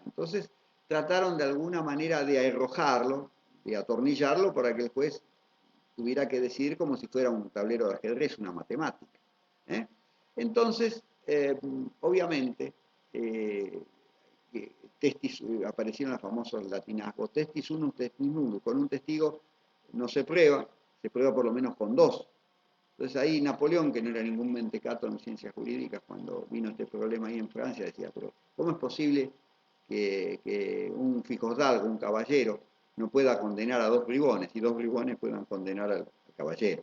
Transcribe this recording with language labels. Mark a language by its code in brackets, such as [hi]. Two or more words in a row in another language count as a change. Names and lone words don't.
[es] Entonces, trataron de alguna manera de arrojarlo, de atornillarlo para que el juez tuviera que decidir como si fuera un tablero de ajedrez, una matemática. Entonces, obviamente, aparecieron los famosos latinazgos, [la] testis unum, testis nullum. [es] Con un testigo no se prueba por lo menos con dos. Entonces ahí Napoleón, que no era ningún mentecato en ciencias jurídicas, cuando vino este problema ahí en Francia, decía, pero ¿cómo es posible que un fijosdalgo, un caballero, no pueda condenar a dos bribones y dos bribones puedan condenar al caballero?